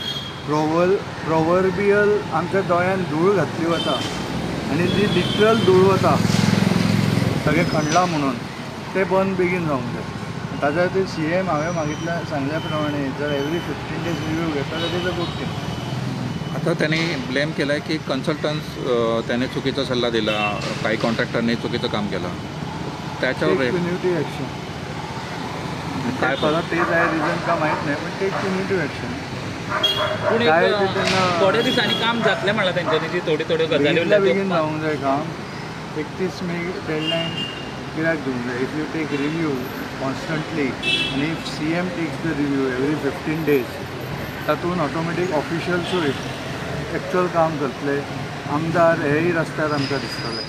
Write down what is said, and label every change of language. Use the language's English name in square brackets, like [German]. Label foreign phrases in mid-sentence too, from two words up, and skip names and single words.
[Konkani] प्रोवर्बियल आमच्या दोळ्यान धूळ घातली वता आनी जी लिटरल धूळ वता सगळें खणलां म्हणून तें बंद बेगीन जावंक जाय. ताच्या खातीर CM हांवें मागितल्या सांगल्या प्रमाणे जर [English] every 15 days [Konkani] रिव्यू घेता जाल्यार तेजो [English] good thing. [Marathi] आता त्यांनी ब्लेम केला आहे की कन्सल्टन्स त्याने चुकीचा सल्ला दिला, काही कॉन्ट्रॅक्टरने चुकीचं काम केलं, त्याच्यावर [English] community action [Marathi] काय परत ते जाय रिजन का माहीत नाही, पण [English] take community action. [Konkani] पूण काय एक [Marathi] ते त्यांना [Konkani] थोड्या दिसांनी काम जातलें म्हणलां तेंच्यांनी जी थोड्यो गजाली बेगीनल्या उरल्या बेगीन त्यो जावंक जाय काम. 31 मे डेडलायन कित्याक दिवंक जाय? [English] if you take review constantly [Konkani] आनी [English] if CM takes the review every 15 days [Konkani] तातूंत ऑटोमॅटीक ऑफिशल्सूय एक्चुअल काम करतले, आमदार हेय रस्त्यार आमकां दिसतले.